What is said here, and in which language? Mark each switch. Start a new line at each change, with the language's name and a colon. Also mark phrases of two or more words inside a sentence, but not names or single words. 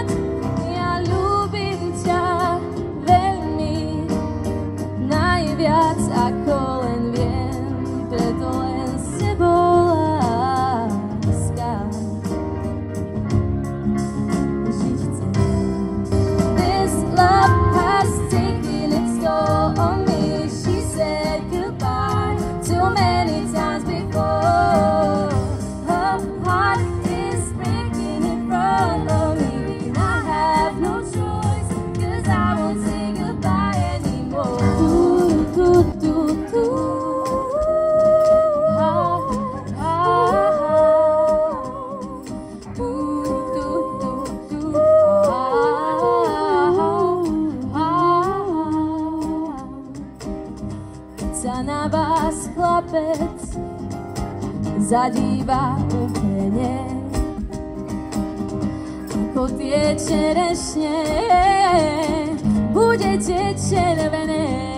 Slovak: Ja ľúbim ťa veľmi, najviac ako len viem, preto len s tebou láska žiť chcem.
English: This love has taken its toll on me. She said goodbye too many times before. Her heart is breaking in front of me. I have no choice, 'cause I won't say goodbye anymore. Do, do, do.
Slovak: Sa na vás chlapec zadíva úplne ako tie čerešne, budete červené.